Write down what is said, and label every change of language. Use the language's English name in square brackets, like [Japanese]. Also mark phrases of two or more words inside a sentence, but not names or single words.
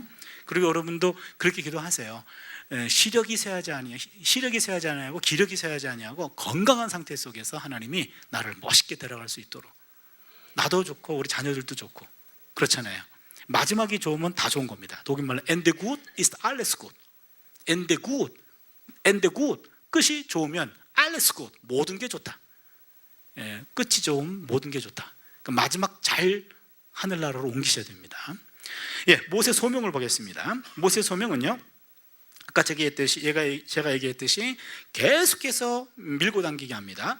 [Korean] 그리고 여러분도 그렇게 기도하세요. 시력이 쇠하지 아니하고 기력이 쇠하지 아니하고 건강한 상태 속에서 하나님이 나를 멋있게 데려갈 수 있도록. 나도 좋고 우리 자녀들도 좋고 그렇잖아요. 마지막이 좋으면 다 좋은 겁니다. [German] 독일말로 Ende gut ist alles gut. Ende gut. [Korean] 끝이 좋으면 [German] alles gut. [Korean] 모든 게 좋다. 끝이 좋으면 모든 게 좋다. 그러니까 마지막 잘 하늘나라로 옮기셔야 됩니다. 모세 소명을 보겠습니다. 모세 소명은요, 아까 제가 얘기했듯이 계속해서 밀고 당기게 합니다.